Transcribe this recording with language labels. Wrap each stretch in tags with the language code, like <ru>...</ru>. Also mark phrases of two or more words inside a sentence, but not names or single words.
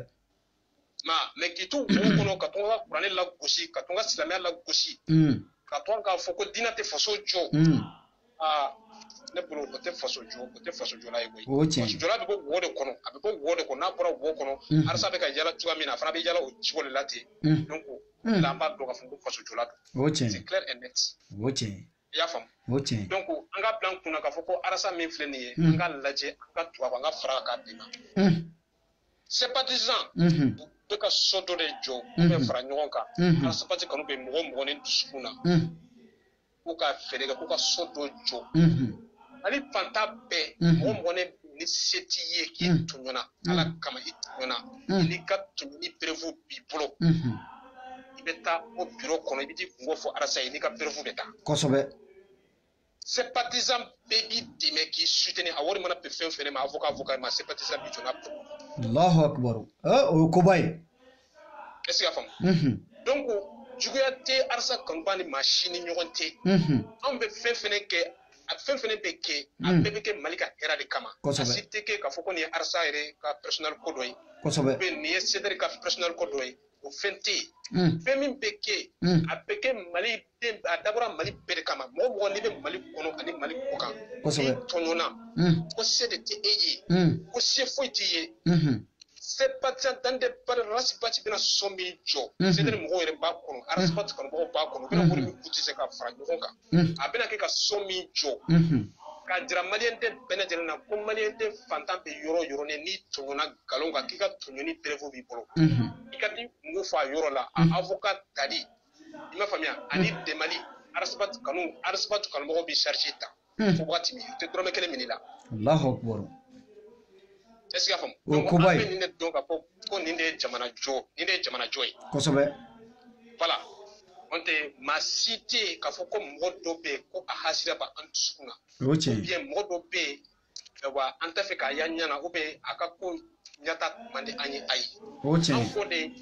<bm>mais k'i to wo kɔnɔ ka to ka kuranɛ lagosi ka to ka silamɛya lagosi ka to k'a fɔ ko diinɛ tɛ faso jɔ ne bolo o tɛ faso jɔla ye koyi faso jɔla bɛ bɔ wo de kɔnɔ a bɛ bɔ wo de kɔnɔ n'a bɔra wo kɔnɔ arasa bɛ ka yala cogoya min na a fana bɛ yala o cogo de la ten donc la an b'a dɔn k'a fɔ ko faso jɔla don</bm> <fr>c'est clair et net</fr> <bm>i y'a faamu donc an ka bila an kunna k'a fɔ ko arasa min filɛ nin ye an ka lajɛ an ka tubabu an ka fara k'a d'i ma sympathisant bɛ ka so dɔ de jɔ u bɛ fara ɲɔgɔn kan arasa pati kanu bɛ mɔgɔ ni dusukun na k'u ka fɛɛrɛ kɛ k'u ka so dɔ jɔ hali fantan bɛɛ mɔgɔ ni se t'i ye k'i tɔɲɔna ala kama i tɔɲɔna n'i ka tɔɲɔni perewu b'i bolo i bɛ taa o bureau kɔnɔ i bɛ t'i kungo fɔ arasa ye n'i ka perewu bɛ taa kosɛbɛ sympathisant bɛɛ b'i dɛmɛ k'i soutenir a wari mana bɛn fɛn fɛn ma avocat ma sympathisant b'i jɔ n'a bolo</bm> <ar>الله أكبر</ar> <bm>o ye koba ye</bm> <fr>est-ce que</fr> <bm>y'a faamu donc juguya tɛ arasa kanuba ni maa si ni ɲɔgɔn tɛ anw bɛ fɛn fɛn kɛ a fɛn fɛn bɛ kɛ a bɛɛ bɛ kɛ Mali ka hɛrɛ de kama a si tɛ kɛ k'a fɔ ko nin ye arasa yɛrɛ ka personnel ko dɔ ye nin ye Cedric ka personnel ko dɔ ye o fɛn tɛ yen fɛn min bɛ kɛ a bɛ kɛ Mali den a dabɔra Mali bɛɛ de kama mɔgɔ mɔgɔ n'i bɛ Mali kɔnɔ ani Mali kɔ kan n'i tɔɲɔna ko se de tɛ e ye ko se foyi t'i ye sympathisant</bm> <fr>dans des</fr> <bm>rasipati bɛna sɔn min jɔ Cedric mɔgɔw yɛrɛ b'a kɔnɔ arasipati kanubagaw b'a kɔnɔ u bɛna wari min cotiser ka fara ɲɔgɔn kan a bɛna kɛ ka sɔn min jɔ k'a jira maliyɛn den bɛɛ lajɛlen na ko maliyɛn den fantan bɛ yɔrɔ o yɔrɔ n'i tɔɲɔna nkalon kan k'i ka tɔɲɔni perewu b'i bolo i ka t'i kungo fɔ a yɔrɔ la a avocat tali i m'a faamuya ani dɛmɛli arasipati kanubagaw bɛ charge ta fo wagati min u tɛ dɔrɔmɛ kelen minɛ i la</bm> <ar>الله أكبر</ar> <fr>est-ce que</fr> <bm>y'a faamu donc an bɛ nin de dɔn ka fɔ ko nin de ye jamana jɔ ye kosɛbɛ voilà n'o tɛ maa si tɛ yen k'a fɔ ko mɔgɔ dɔ bɛ yen ko a hasira b'an dusukun na</bm> <fr>ou bien</fr> <bm>mɔgɔ dɔ bɛ yen wa an tɛ fɛ k'a y'a ɲɛ na</bm> <fr>ou bien</fr> <bm>a ka ko ɲɛta man di an ye ayi an fɔ de</bm>